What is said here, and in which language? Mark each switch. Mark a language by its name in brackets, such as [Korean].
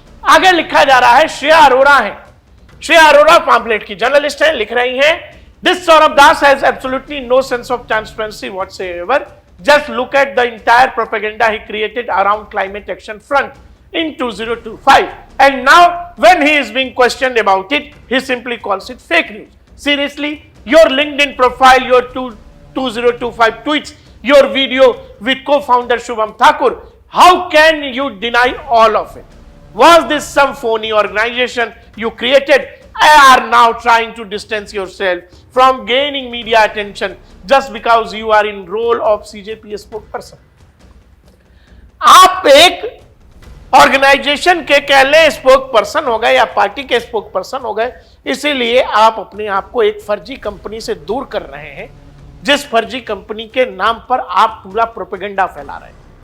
[Hindi] आगे लिखा जा रहा है, श्रेया अरोड़ा है, श्रेया अरोड़ा पैम्फलेट की जर्नलिस्ट है, लिख रही हैं, [English] This Saurabh Das has absolutely no sense of transparency whatsoever, just look at the entire propaganda he created around climate action front in 2025, and now when he is being questioned about it, he simply calls it fake news. Seriously, your LinkedIn profile, your 2025 tweets, your video with co-founder Shubham Thakur, how can you deny all of it? Was this some phony organization you created and are now trying to distance yourself from gaining media attention just because you are in role of CJP spokesperson? [Hindi] आप एक organisation के कह लें spoke person हो गए या party के spoke person हो गए, इसीलिए आप अपने आप को एक फर्जी कंपनी से दूर कर रहे हैं, जिस फर्जी कंपनी के नाम पर आप पूरा प्रोपेगेंडा फैला रहे हैं।